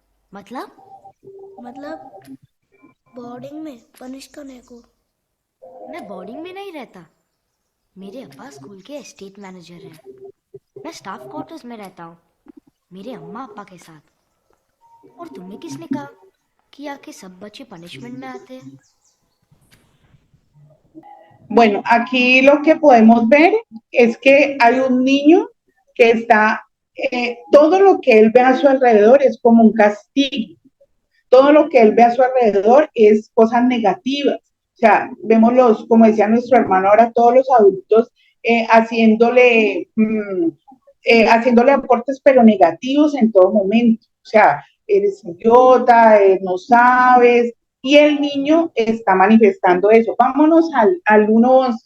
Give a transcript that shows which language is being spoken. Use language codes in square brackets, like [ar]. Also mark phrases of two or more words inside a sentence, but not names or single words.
[hi] मतलब बोर्डिंग में पनिश करने को। मैं बोर्डिंग में नहीं रहता, मेरे अब्बा स्कूल के [en] estate manager [hi] हैं। मैं [en] staff quarters [hi] में रहता हूँ मेरे अम्मा अप्पा के साथ। और तुम्हें किसने कहा कि आके सब बच्चे पनिशमेंट में आते हैं? [es] Bueno, aquí lo que podemos ver es que hay un niño que está, todo lo que él ve a su alrededor es como un castigo. Todo lo que él ve a su alrededor es cosas negativas. O sea, vemos como decía nuestro hermano ahora, todos los adultos haciéndole aportes pero negativos en todo momento. O sea, eres idiota, no sabes, y el niño está manifestando eso. Vámonos al 111.